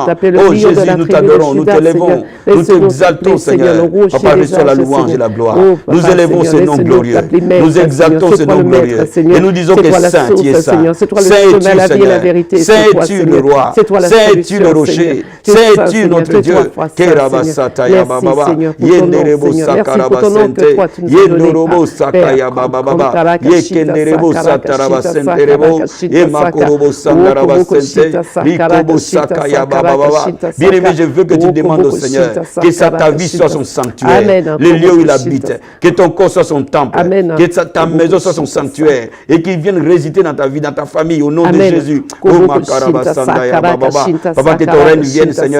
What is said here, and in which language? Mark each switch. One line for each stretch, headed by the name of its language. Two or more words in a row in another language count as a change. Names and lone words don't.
French: Oh Jésus, nous t'adorons, nous t'élevons, nous t'exaltons, Seigneur. Papa, reçois la louange et la gloire. Nous élevons ce nom glorieux, nous exaltons ce nom glorieux, et nous disons que Saint, tu es Saint. Saint es-tu, Seigneur. Saint es-tu le roi. Saint es-tu le rocher. Saint es-tu notre Dieu. Kerabasataya bababa, yenderebo sakarabasente, yendorobo sakaya bababa, yekenderebo satarabasenterebo, yemakorobo sandarabasente, likobo sakaya bababa. Bien-aimé, je veux que tu demandes au Seigneur que ta vie soit son sanctuaire, le lieu où il habite, que ton corps soit son temple, que ta maison soit son sanctuaire, et qu'il vienne résider dans ta vie, dans ta famille, au nom de Jésus. Oh makarabasandaya bababa, papa, que ton règne vienne, Seigneur.